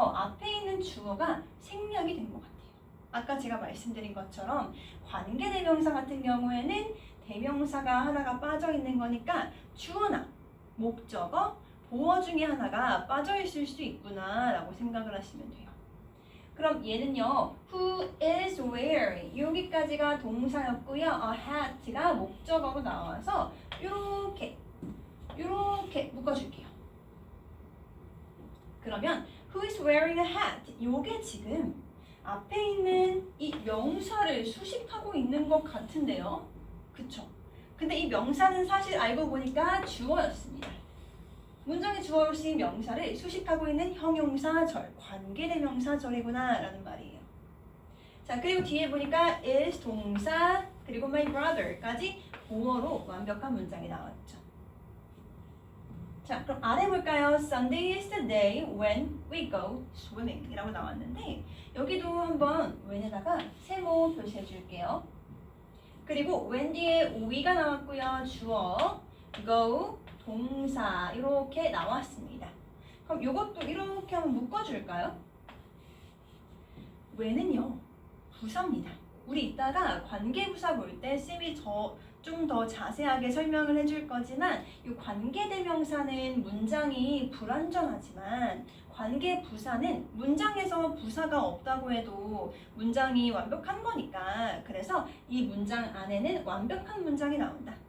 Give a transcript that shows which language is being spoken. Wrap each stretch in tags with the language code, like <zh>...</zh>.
<ko>앞에 있는 주어가 생략이 된 것 같아요. 아까 제가 말씀드린 것처럼 관계대명사 같은 경우에는 대명사가 하나가 빠져 있는 거니까 주어나 목적어, 보어 중에 하나가 빠져 있을 수 있구나 라고 생각을 하시면 돼요. 그럼 얘는요.</ko> <en>Who is wearing</en> <ko>여기까지가 동사였고요.</ko> <en>A hat</en> <ko>가 목적어로 나와서 이렇게 묶어줄게요. 그러면</ko> <en>Who is wearing a hat?</en> <ko>요게 지금 앞에 있는 이 명사를 수식하고 있는 것 같은데요. 그쵸? 근데 이 명사는 사실 알고 보니까 주어였습니다. 문장의 주어로 쓰인 명사를 수식하고 있는 형용사절, 관계대명사절이구나 라는 말이에요. 자, 그리고 뒤에 보니까 is 동사 그리고 my brother까지 보어로 완벽한 문장이 나왔죠. 자, 그럼 아래 볼까요?</ko> <en>Sunday is the day when we go swimming</en> <ko>이라고 나왔는데 여기도 한번 when에다가 세모 표시해 줄게요. 그리고 when 뒤에 we가 나왔고요. 주어, go, 동사 이렇게 나왔습니다. 그럼 이것도 이렇게 한번 묶어줄까요? when은요 부사입니다. 우리 이따가 관계부사 볼 때 쌤이 좀 더 자세하게 설명을 해줄 거지만 이 관계대명사는 문장이 불완전하지만 관계부사는 문장에서 부사가 없다고 해도 문장이 완벽한 거니까 그래서 이 문장 안에는 완벽한 문장이 나온다.</ko>